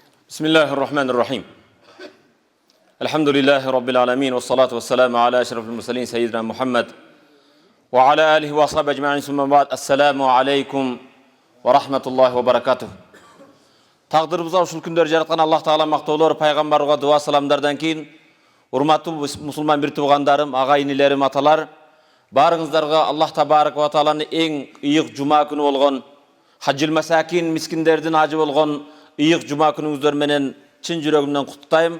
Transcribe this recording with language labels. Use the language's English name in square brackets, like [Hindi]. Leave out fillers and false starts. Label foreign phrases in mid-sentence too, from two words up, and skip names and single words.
[Arabic] بسم الله الرحمن الرحيم الحمد لله رب العالمين والصلاة والسلام على أشرف المرسلين سيدنا محمد وعلى آله وصحبه أجمعين ثم بعد السلام عليكم ورحمة الله وبركاته. [Kyrgyz] Taqdirimizni ушул күндөр жараткан Аллах Таала мактоолор, пайгамбарга дуа саламдардан кийин урматтуу мусулман бир туугандарым, ага-инилерим, аталар, барыңыздарга Аллах Табарак ва Тааланын эң ыйык жума күнү болгон, [Arabic] حج المساكين [Kyrgyz] мискиндердин ажы болгон ыйык жума күнүңүздөр менен чын жүрөгүмдөн куттуктайм.